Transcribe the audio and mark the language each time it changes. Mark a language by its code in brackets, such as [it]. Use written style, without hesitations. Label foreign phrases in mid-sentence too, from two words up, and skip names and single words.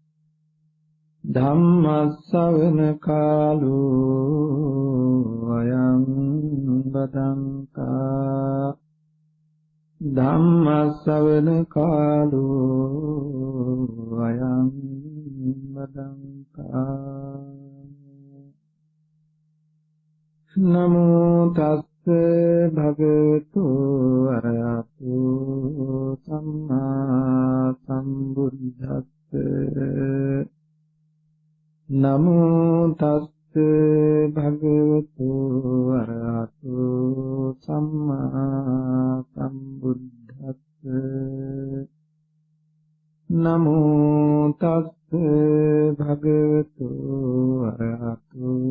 [pi] ධම්මස්සවන කාලෝ අයං බදන්තා ධම්මස්සවන කාලෝ අයං බදන්තා නමෝ තස් භගවතු අරහතු සම්මා සම්බුද්දස්ස නමෝ තස් භගවතු අරහතු සම්මා සම්බුද්දස්ස නමෝ තස් භගවතු අරහතු